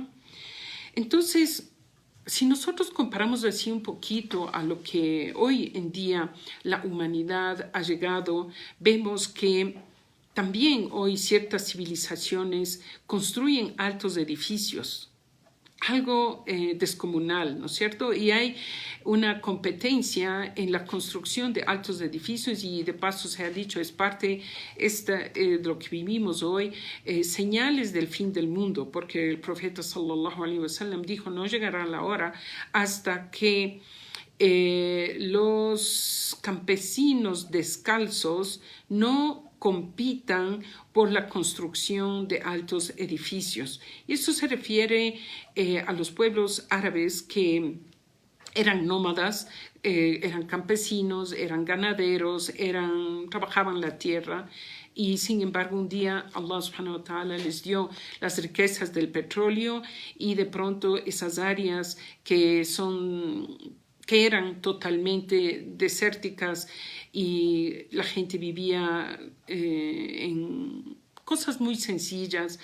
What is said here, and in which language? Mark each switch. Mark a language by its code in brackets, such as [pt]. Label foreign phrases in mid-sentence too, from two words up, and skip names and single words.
[es] Entonces, si nosotros comparamos así un poquito a lo que hoy en día la humanidad ha llegado, vemos que también hoy ciertas civilizaciones construyen altos edificios, algo descomunal, ¿no es cierto? Y hay una competencia en la construcción de altos edificios y de paso se ha dicho, es parte de lo que vivimos hoy, señales del fin del mundo, porque el profeta [ar] صلى الله عليه وسلم [es] dijo, no llegará la hora hasta que los campesinos descalzos no compitan por la construcción de altos edificios. Y esto se refiere a los pueblos árabes que eran nómadas, eran campesinos, eran ganaderos, trabajaban la tierra y sin embargo un día [ar] الله سبحانه وتعالى [es] les dio las riquezas del petróleo y de pronto esas áreas que eran totalmente desérticas y la gente vivía en cosas muy sencillas.